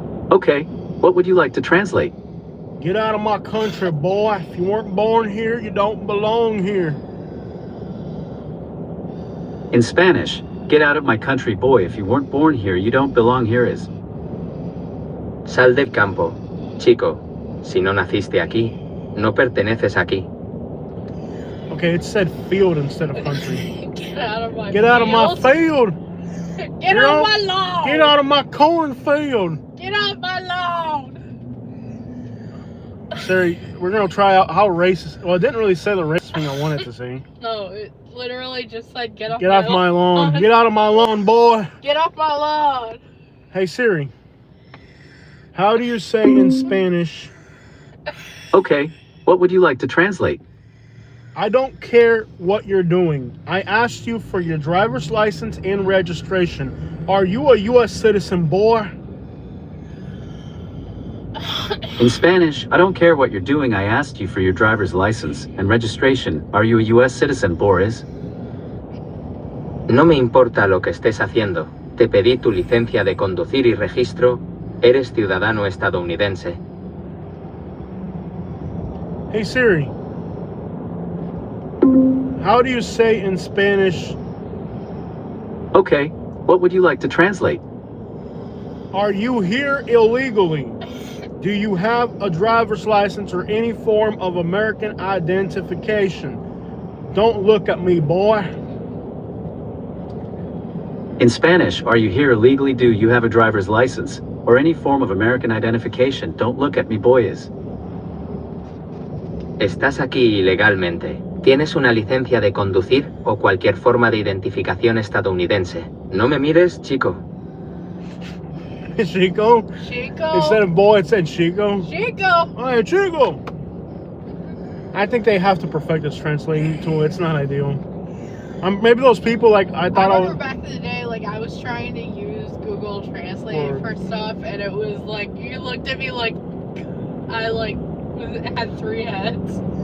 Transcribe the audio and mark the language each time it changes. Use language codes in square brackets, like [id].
[en] Okay, what would you like to translate? Get out of my country, boy. If you weren't born here, you don't belong here. In Spanish, get out of my country, boy. If you weren't born here, you don't belong here is. [es] Sal del campo, chico. Si no naciste aquí, no perteneces aquí. [en] Okay, it said field instead of country. Get out of my Get out of my field. Get out of my lawn. Get out of my cornfield. Get out of my lawn. Siri, we're gonna try out how racist. Well, it didn't really say the racist thing I wanted to say. No, it literally just said get off my lawn. Get out of my lawn, boy. Get off my lawn. Hey Siri, how do you say in Spanish? Okay, what would you like to translate? I don't care what you're doing. I asked you for your driver's license and registration. Are you a U.S. citizen, boy? In Spanish, I don't care what you're doing. I asked you for your driver's license and registration. Are you a U.S. citizen, Boris? [es] No me importa lo que estés haciendo. Te pedí tu licencia de conducir y registro. Eres ciudadano estadounidense. [en] Hey Siri, how do you say in Spanish? Okay, what would you like to translate? Are you here illegally? Do you have a driver's license or any form of American identification? Don't look at me, boy. In Spanish, are you here illegally? Do you have a driver's license or any form of American identification? Don't look at me, boys. [es] Estás aquí ilegalmente. ¿Tienes una licencia de conducir o cualquier forma de identificación estadounidense? No me mires, chico. Chico? Chico. [en] Instead of boy, it said Chico. [es] Chico. Hey, Chico. [en] I think they have to perfect this translating tool. It's not ideal. Maybe those people, like, I remember back in the day, like, I was trying to use Google Translate for stuff, and it was like, you looked at me like I, like, had 3 heads.